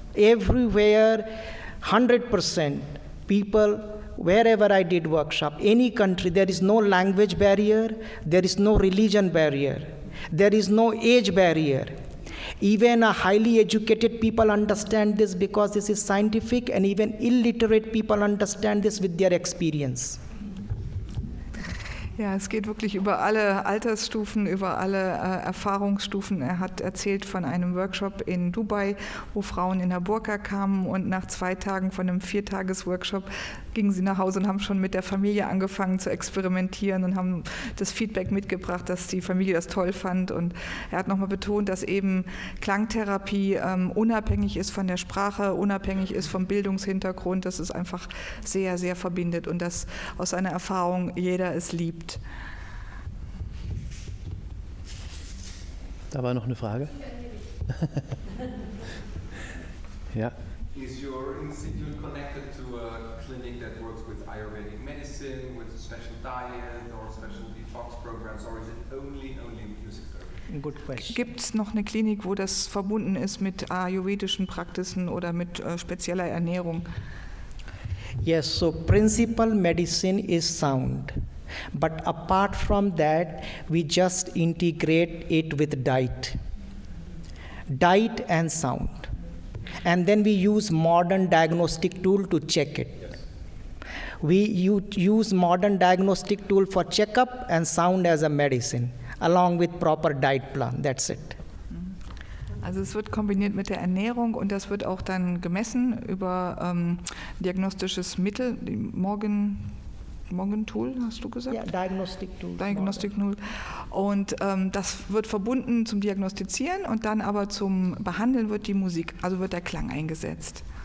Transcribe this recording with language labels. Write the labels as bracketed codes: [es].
[en] Everywhere, 100% people, wherever I did workshop, any country, there is no language barrier, there is no religion barrier, there is no age barrier. Even highly educated people understand this because this is scientific, and even illiterate people understand this with their experience. [de] Ja, es geht wirklich über alle Altersstufen, über alle Erfahrungsstufen. Er hat erzählt von einem Workshop in Dubai, wo Frauen in der Burka kamen, und nach 2 Tagen von einem 4-Tages-Workshop gingen sie nach Hause und haben schon mit der Familie angefangen zu experimentieren und haben das Feedback mitgebracht, dass die Familie das toll fand. Und er hat nochmal betont, dass eben Klangtherapie unabhängig ist von der Sprache, unabhängig ist vom Bildungshintergrund, dass es einfach sehr, sehr verbindet und dass aus seiner Erfahrung jeder es liebt. Da war noch eine Frage. Ja. [en] Is your institute connected to a clinic that works with Ayurvedic medicine, with a special diet or special detox programs, or is it only music therapy? Good question. [de] Gibt es noch eine Klinik, wo das verbunden ist mit ayurvedischen Praxisen oder mit spezieller Ernährung? [en] Yes, so principal medicine is sound. But apart from that, we just integrate it with diet and sound. And then we use modern diagnostic tool to check it. Yes. We use modern diagnostic tool for checkup and sound as a medicine, along with proper diet plan. That's it. [de] Also es wird kombiniert mit der Ernährung und das wird auch dann gemessen über diagnostisches Mittel, die Morgan-Tool, hast du gesagt? [en] Ja, Diagnostic Tool. Diagnostic Tool. [de] Und das wird verbunden zum Diagnostizieren, und dann aber zum Behandeln wird die Musik, also wird der Klang eingesetzt.